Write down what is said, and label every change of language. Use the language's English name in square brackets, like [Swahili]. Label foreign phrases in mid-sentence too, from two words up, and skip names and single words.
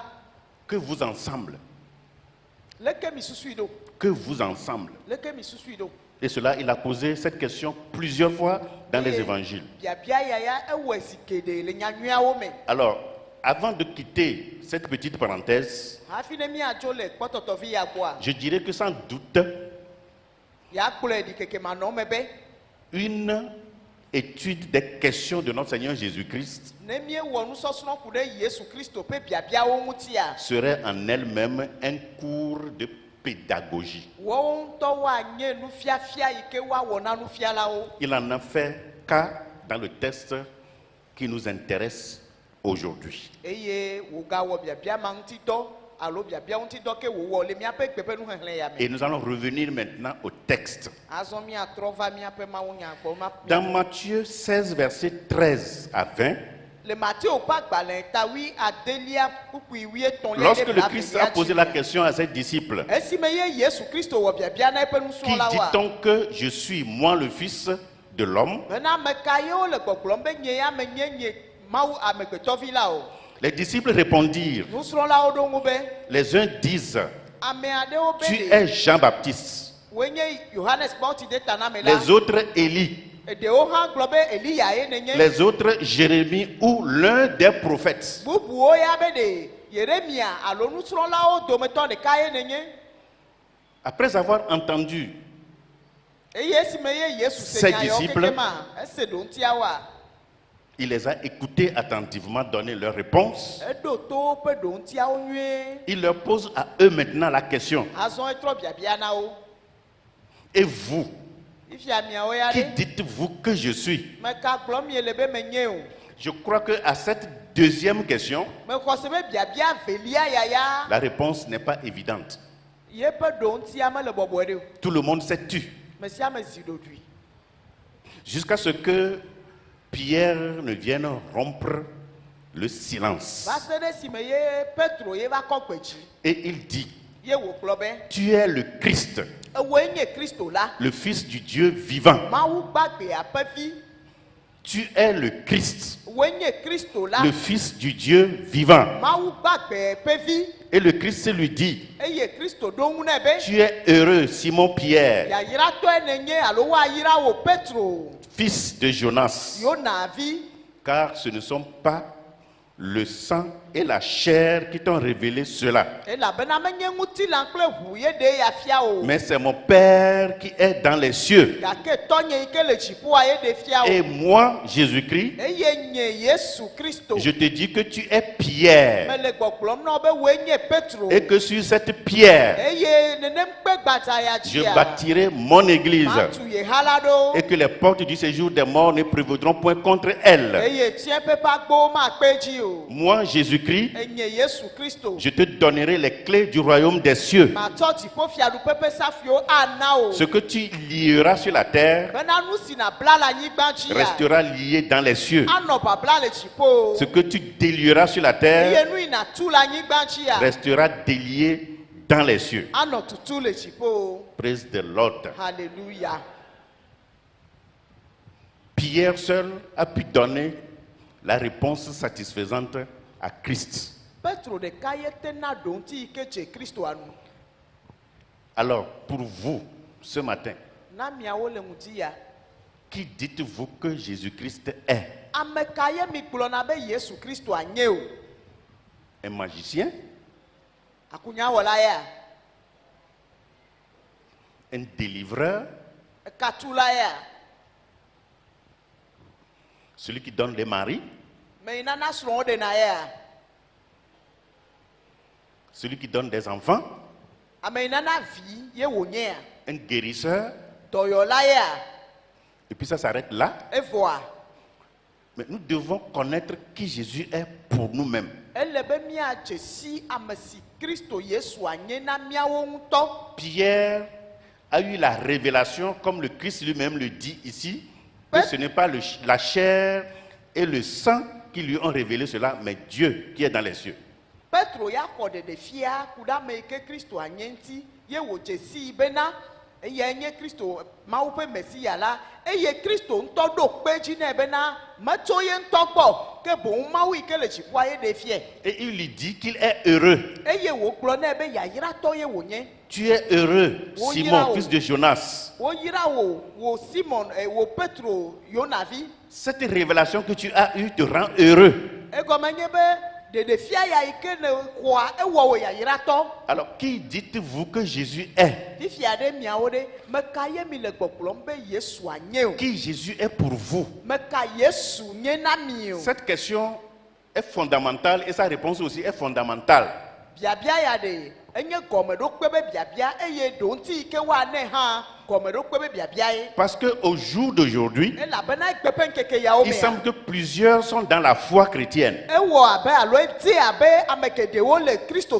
[French] Que vous ensemble, [Ewe] Leke mi susui ɖo? [French] que vous ensemble. [Ewe] Leke mi susui ɖo? [French] Et cela, il a posé cette question plusieurs fois dans les évangiles. [Ewe] Biabia yaya ewɔe zi geɖe le nyanyuiawo me. [French] Alors, avant de quitter cette petite parenthèse, [Ewe] Hafi ne miadzo le kpɔtɔtɔvi ya gbɔa, [French] je dirais que sans doute, [Ewe] ya kplɔe ɖi keke manɔme be [French] une étude des questions de notre Seigneur Jésus-Christ [Ewe] ne miewɔ nusɔsrɔ̃ ku ɖe Yesu Kristo ƒe biabiawo ŋutia, [French] serait en elle-même un cours de pédagogie. [Ewe] wɔwo ŋutɔ woanye nufiafia yi ke woawɔ na nufialawo. [French] Il en a fait cas dans le texte qui nous intéresse aujourd'hui. [Ewe] Eye wògawɔ biabia ma ŋuti dɔ alo biabia ŋuti dɔ ke wòwɔ le míaƒe gbe ƒe nuxexlẽ ya [French] Et [Ewe] me. [French] nous allons revenir maintenant au texte. [Ewe] Azɔ míatrɔ va míaƒe mawunya gbɔ. [French] Dans Matthieu 16, versets 13 à 20, [Ewe] Le Matteo ƒe agbalẽ tawi adelia kpukpui wuietɔ̃lia [French] lorsque [Ewe] ɖe [French] le Christ a posé la [Ewe] blavelia dzi. [French] question à ses disciples, [Ewe] Esime ye Yesu Kristo wɔ biabia na eƒe [French] qui [Ewe] nusrɔ̃lawoa, [French] dit-on que je suis moi le Fils de l'homme? [Ewe] bena ame ka ye wole gbɔgblɔm be nye ya menye nye Mawu amegbetɔvi la o. [French] Les disciples répondirent, [Ewe] Nusrɔ̃lawo ɖo ŋu be, [French] les uns disent, [Ewe] ame aɖewo [French] tu [Ewe] be ɖe [French] es Jean-Baptiste, [Ewe] woe nye Yohanes Bɔtidetana la. [French] les autres Élie, [Ewe] Ɖewo hã gblɔ be Eliya ye nenye. [French] les autres Jérémie ou l'un des prophètes. [Ewe] Bubuwo ya be ɖe Yeremia alo nusrɔ̃lawo dometɔ ɖeka ye nenye. [French] Après avoir entendu [Ewe] Eye esime ye Yesu se [French] Ses [Ewe] nya yawo [French] disciples, [Ewe] keke ma, ese ɖo ŋutiawoa, [French] il les a écoutés attentivement donner leurs réponses. [Ewe] eɖo to woƒe ɖo ŋutiawo nyuie. [French] Il leur pose à eux maintenant la question. [Ewe] Azɔ etrɔ biabia na wo. [French] Et vous, [Ewe] Ifia miawo ya [French] qui [Ewe] ɖe. [French] dites-vous que je suis? [Ewe] Meka gblɔm miele be menye o. [French] Je crois qu'à cette deuxième question, [Ewe] Mexɔ se be biabia velia yaya, [French] la réponse n'est pas évidente. [Ewe] yeƒe ɖo ŋutia mele bɔbɔe ɖe o. [French] Tout le monde s'est tu. [Ewe] Me sia me zi ɖoɖoe. [French] Jusqu'à ce que Pierre ne vienne rompre le silence. [Ewe] va se ɖe esime ye Petro ye va kɔ kpe dzi. [French] Et il dit, [Ewe] Ye wògblɔ be [French] tu es le Christ, [Ewe] ewoe nye Kristo la. [French] le Fils du Dieu vivant. [Ewe] Mawu gbagbe ƒe vi. [French] Tu es le Christ, [Ewe] Woe nye Kristo la. [French] le Fils du Dieu vivant. [Ewe] Mawu gbagbe ƒe vi. [French] Et le Christ lui dit, [Ewe] Eye Kristo ɖo ŋu nɛ be. [French] tu es heureux, Simon Pierre, [Ewe] Yayratɔe nenye alo woayra wò Petro. [French] fils de Jonas, [Ewe] Yona vi. [French] car ce ne sont pas le sang et la chair qui t'ont révélé cela, [Ewe] Elabena menye ŋutilã kple ʋu ye ɖe ya fia o. [French] mais c'est mon Père qui est dans les cieux. [Ewe] Gake tɔnye yi ke le dziƒoa ye ɖe fia [French] Et [Ewe] o. [French] moi, Jésus-Christ, [Ewe] Eye nye Yesu Kristo. [French] je te dis que tu es Pierre, [Ewe] Mele gbɔgblɔm na wo be woe nye Petro. [French] et que sur cette pierre, [Ewe] Eye nenem kpe gbadza ya [French] je [Ewe] dzia. [French] bâtirai mon église, [Ewe] Matu ye ha la ɖo. [French] et que les portes du séjour des morts ne prévaudront point contre elle. [Ewe] Eye tiẽ ƒe agbowo makpe dzi o. [French] Moi, Jésus-Christ, [Ewe] Enye Yesu Kristo. [French] je te donnerai les clés du royaume des cieux. [Ewe] Matsɔ dziƒofiaɖuƒe ƒe safiwo ana o. [French] Ce que tu lieras sur la terre [Ewe] Bena nu si nàbla le anyigba dzia. [French] restera lié dans les cieux. [Ewe] Anɔ babla le dziƒo. [French] Ce que tu délieras sur la terre [Ewe] Eye nu yi nàtu le anyigba dzia. [French] restera délié dans les cieux. [Ewe] Anɔ tutu le dziƒo. [English] Praise the Lord. Hallelujah. [French] Pierre seul a pu donner la réponse satisfaisante à Christ. [Ewe] Petro ɖeka ye tena ɖo ŋuti yi ke dze Kristoa nu. [French] Alors, pour vous, ce matin, [Ewe] Na miawo le ŋuti ya. [French] qui dites-vous que Jésus-Christ est? [Ewe] Ame ka ye mi gblɔna be Yesu Kristoa nye o? [French] Un magicien? [Ewe] Akunyawɔla ya. [French] Un délivreur? [Ewe] Ekatula ya. [French] Celui qui donne des maris? [Ewe] Me yi nana srɔ̃wo ɖena ya. [French] Celui qui donne des enfants? [Ewe] Ame yi nana vi ye wònye ya. [French] Un guérisseur? [Ewe] Dɔyɔla ya. [French] Et puis ça s'arrête là. [Ewe] Evɔa. [French] Mais nous devons connaître qui Jésus est pour nous-mêmes. [Ewe] Ele be miadze si ame si Kristo Yesua nye na miawo ŋutɔ. [French] Pierre a eu la révélation, comme le Christ lui-même le dit ici, que ce n'est pas la chair et le sang qui lui ont révélé cela, mais Dieu qui est dans les cieux. [Ewe] Petro ya xɔ ɖeɖefia ku ɖe ame yi ke Kristoa nye ŋuti ye wòdze si bena eye nye Kristo Mawu ƒe Mesia la eye Kristo ŋutɔ ɖo kpe dzi nɛ bena metso ye ŋutɔ gbɔ ke boŋ Mawu yi ke le dziƒoa ye ɖe fiɛ. [French] Et il lui dit qu'il est heureux. [Ewe] Eye wògblɔ nɛ be yayratɔ ye wònye. [French] Tu es heureux, Oh, Simon, yeah. fils de Jonas. [Ewe] Woyra wò Simon wò Petro Yonavi. [French] Cette révélation que tu as eue te rend heureux. [Ewe] Egɔme nye be ɖeɖefia ya yi ke ne xɔa ewɔ wò yayratɔ. [French] Alors, qui dites-vous que Jésus est? [Ewe] Fifia ɖe miawo ɖe meka ye mi le gbɔgblɔm be Yesua nye o. [French] Qui Jésus est pour vous? [Ewe] Meka Yesu nye na mi o. [French] Cette question est fondamentale et sa réponse aussi est fondamentale. [Ewe] Biabia ya ɖe enye gɔmeɖokpe be biabia eye ɖo ŋuti yi ke woanɛ hã gɔmeɖokpe be biabia ye. [French] Parce qu'au jour d'aujourd'hui, [Ewe] Elabena egbe ƒe ŋkeke yawo [French] il [Ewe] mea. [French] semble que plusieurs sont dans la foi chrétienne. [Ewe] Ewɔ abe alo edi abe ame geɖewo le Kristo